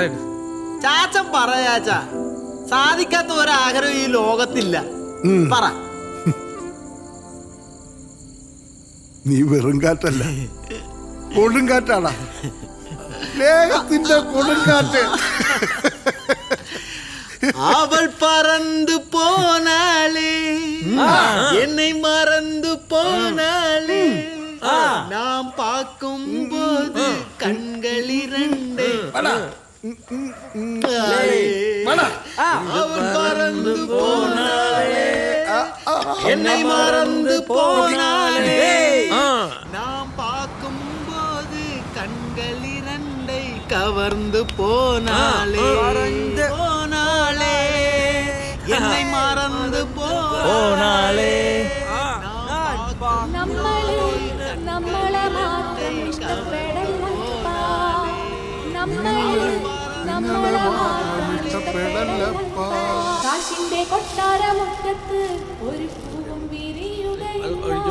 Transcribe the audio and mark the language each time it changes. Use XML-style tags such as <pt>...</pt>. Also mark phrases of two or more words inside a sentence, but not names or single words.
<ml>ചാച്ചൻ പറയാച്ചാ, സാധിക്കാത്ത ഒരാഗ്രഹം ഈ ലോകത്തില്ല. പറ. നീ വെറും കാറ്റല്ല, കൊടുങ്കാറ്റാടാ. ലേഖത്തിന്റെ കൊടുങ്കാറ്റ്.</ml> <ta>அவள் பறந்து போனாளே, என்னை மறந்து போனாளே, நாம் பார்க்கும் போது கண்கள் இரண்டு. அவள் பறந்து போனாளே, என்னை மறந்து போனாளே, நாம் பார்க்கும் போது கண்கள் இரண்டை கவர்ந்து போனாளே, போனாளே, என்னை மறந்து போனாளே.</ta> <ml>നമ്മളെ മാത്രം ഇഷ്ടപ്പെടല്ലപ്പാ, നമ്മളെ മാത്രം ഇഷ്ടപ്പെടല്ലപ്പാ. കാശിന്റെ കൊട്ടാരമുറ്റത്ത് ഒരു പൂവും വിരിയുകയില്ല.</ml>